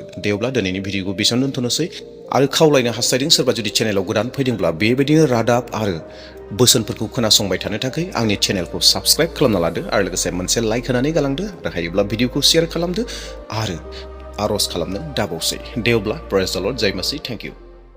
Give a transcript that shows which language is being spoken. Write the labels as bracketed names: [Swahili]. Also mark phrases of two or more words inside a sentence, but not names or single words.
[Bodo] देवब्ला दिनैनि भिडिअखौ बेसेबां दोनथ'नोसै आरो खावलायनो हास्थायदों सोरबा जुदि चेनेलाव गोदान फैदोंब्ला बेबायदिनो रादाब आरो बोसोनफोरखौ खोनासंबाय थानो थाखाय आंनि चेनेलखौ साबस्क्राइब खालामना लादो आरो लोगोसे मोनसे लाइक होनानै गालांदो आरो हायोब्ला भिडिअखौ शेयार खालामदो आरो आर'ज खालामनो दाबावसै। [English] देवब्ला praise the Lord, [Hindi] जय मसीह, [English] thank you.